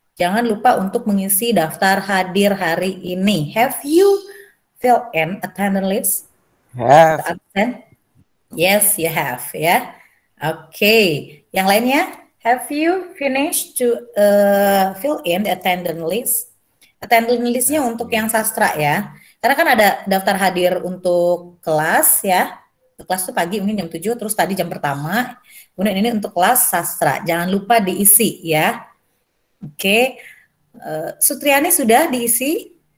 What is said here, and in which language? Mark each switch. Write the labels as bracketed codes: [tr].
[id] Jangan lupa untuk mengisi daftar hadir hari ini. [en] Have you filled in attendance list? Have. Yes, you have ya. Okay, [id] yang lainnya? [en] Have you finished to fill in the attendance list? Attendance listnya [id] untuk yang sastra ya. Karena kan ada daftar hadir untuk kelas ya. Kelas itu pagi mungkin jam 7, terus tadi jam pertama. Kemudian ini untuk kelas sastra. Jangan lupa diisi ya. Oke. Sutriani sudah diisi?